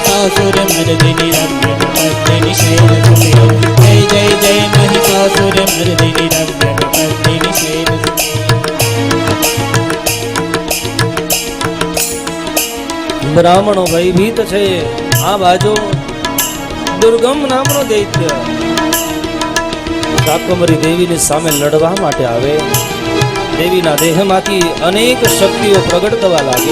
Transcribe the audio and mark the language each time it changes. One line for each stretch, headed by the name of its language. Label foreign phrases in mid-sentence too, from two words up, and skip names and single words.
Sanskrit: महिषासुरमर्दिनि रम्यकपर्दिनि शैलसुते जय जय जय महिषासुरमर्दिनि रम्यकपर्दिनि शैलसुते
Gujarati: બ્રાહ્મણો ભયભીત છે. આ બાજુ દુર્ગમ નામનો દૈત્ય શાકંભરી દેવીની સામે લડવા માટે આવે. દેવીના દેહમાંથી અનેક શક્તિઓ પ્રગટ થવા લાગી.